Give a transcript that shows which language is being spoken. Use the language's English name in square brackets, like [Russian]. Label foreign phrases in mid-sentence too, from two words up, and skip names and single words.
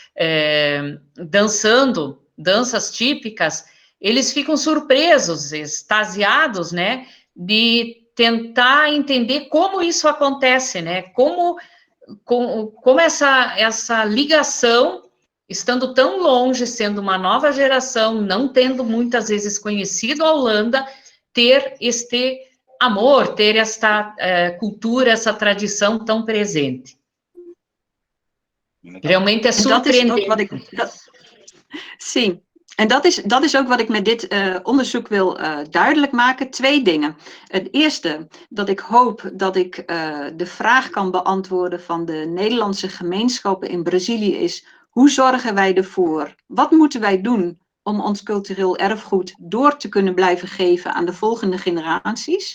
[Portuguese] dançando danças típicas, eles ficam surpresos, extasiados, né, de tentar entender como isso acontece, né, como essa ligação, estando tão longe, sendo uma nova geração, não tendo muitas vezes conhecido a Holanda, ter este amor, ter esta cultura, essa tradição tão presente. Realmente é surpreendente. Sim, [Dutch] en dat is ook wat ik met dit onderzoek wil duidelijk maken. 2 dingen. Het eerste, dat ik hoop dat ik de vraag kan beantwoorden van de Nederlandse gemeenschappen in Brazilië is: hoe zorgen wij ervoor? Wat moeten wij doen om ons cultureel erfgoed door te kunnen blijven geven aan de volgende generaties?